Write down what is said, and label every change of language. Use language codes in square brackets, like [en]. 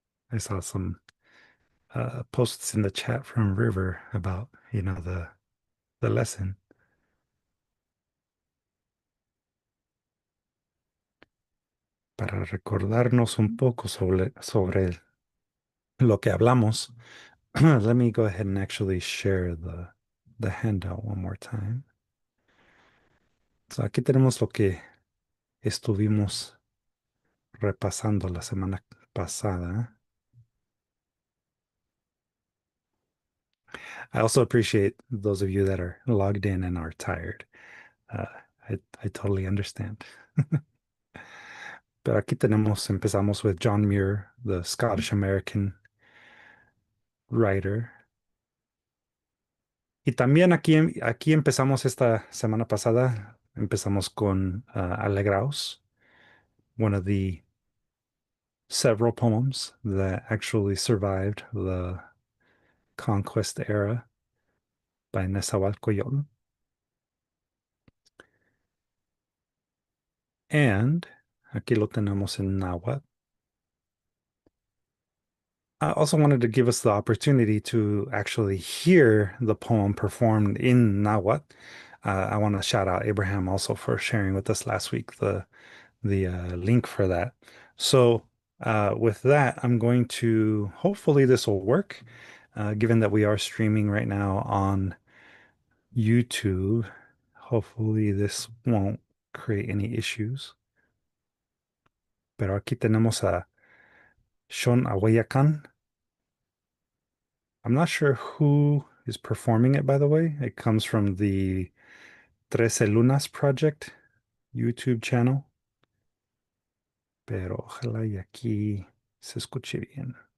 [en] I saw some posts in the chat from River about, the lesson [es] para recordarnos un poco sobre lo que hablamos. [en] Let me go ahead and actually share the handout one more time. [es] So aquí tenemos lo que estuvimos repasando la semana pasada. [en] I also appreciate those of you that are logged in and are tired. Uh, I totally understand. [es] Pero aquí empezamos [en] with John Muir, the Scottish American writer. [es] Y también aquí empezamos esta semana pasada, empezamos con Alegraos, [en] one of the several poems that actually survived the conquest era by Nezahualcóyotl. [es] And aquí lo tenemos en náhuatl. [en] I also wanted to give us the opportunity to actually hear the poem performed in Nahuatl. I want to shout out Abraham also for sharing with us last week the link for that. So with that, I'm going to hopefully this will work, given that we are streaming right now on YouTube. Hopefully this won't create any issues. [es] Pero aquí tenemos a Shon Awayakan. [en] I'm not sure who is performing it, by the way. It comes from the Trece Lunas Project YouTube channel, [es] pero ojalá y aquí se escuche bien.